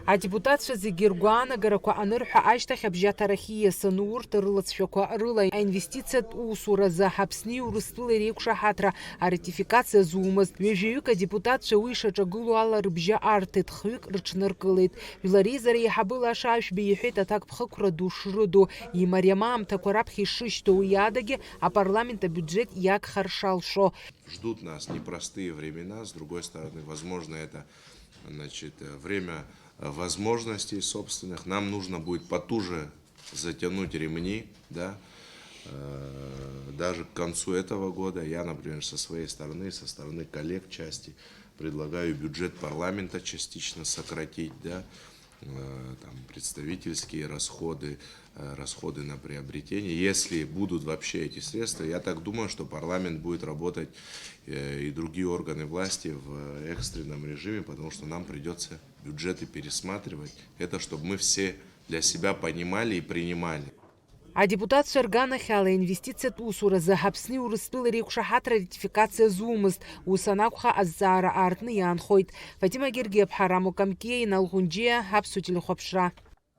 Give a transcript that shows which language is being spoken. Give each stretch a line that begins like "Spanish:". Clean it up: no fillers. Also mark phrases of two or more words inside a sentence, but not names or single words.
Abkhazian: Адепутатцәа зегьы ргәаанагарақәа анырҳәа ашьҭахь абжьаҭарахь ииасын урҭ рылацәақәа рыла аинвестициатә усуразы Аԥсни Урыстәылеи реиқәшаҳаҭра аратификациа зумыз. Ҩажәаҩык адепутатцәа уи ишаҿагылоу ала рыбжьы аарҭеит, хҩык рыҽныркылеит. Жәлари еиҳабы Лаша Ашәби иҳәеит аҭакԥхықәра ду шрыду, имариам аамҭақәа раԥхьа ишышьҭоу, уи адагьы апарламент абиуџьет иагхар шалшо.
Russian: Ждут нас непростые времена, с другой стороны, возможно, это время возможностей собственных. Нам нужно будет потуже затянуть ремни, да, даже к концу этого года. Я, например, со своей стороны, со стороны коллег части, предлагаю бюджет парламента частично сократить, да, там, представительские расходы, расходы на приобретение. Если будут вообще эти средства, я так думаю, что парламент будет работать и другие органы власти в экстренном режиме, потому что нам придется бюджеты пересматривать. Это чтобы мы все для себя понимали и принимали.
Abkhazian: Адепутатцәа рганахьала инвестициатә усуразы Аԥсни Урыстәылеи реиқәшаҳаҭра ратификациа зумызт. Ус анакәха азҵаара аартны иаанхоит. Фатима Гергиаԥҳа, Рамо Камкиа, Инал Ӷәынџьиа, Аԥсуа телехәаԥшра.